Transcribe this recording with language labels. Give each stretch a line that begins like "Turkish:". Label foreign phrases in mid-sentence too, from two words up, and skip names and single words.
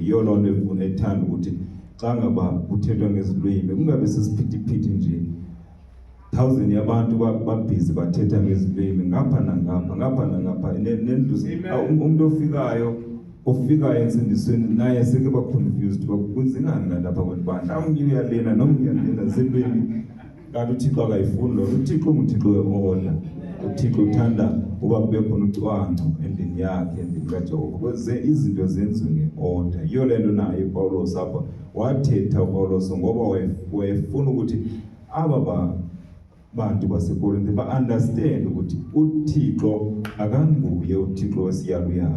Xhosa: Yiyo loo nto efuna ethanda ukuthi xa ngaba kuthethwa ngezilwimi kungabe sesiphithiphithi nje 1000 yabantu babhizi bathetha ngezilwimi ngapha nangapha nendlu. Umuntu ofikayo ensindisweni naye seke ba confused, bakuzingani lapha kwebandla, awungiyalena nomngiyalena zelwimi. Kanti uThixo akayifuni lo. uThixo nguThixo weorder. uThixo uthanda uba kube khona ucwangco endlini yakhe, endlini kaJehova, kweze izinto zenziwe ngeorder. Yiyo le nto naye uPawulos apha wathetha uPawulos ngoba wayefuna ukuthi aba bantu baseKorinte ba-understand ukuthi uThixo akanguye uThixo wesiyaluyalu.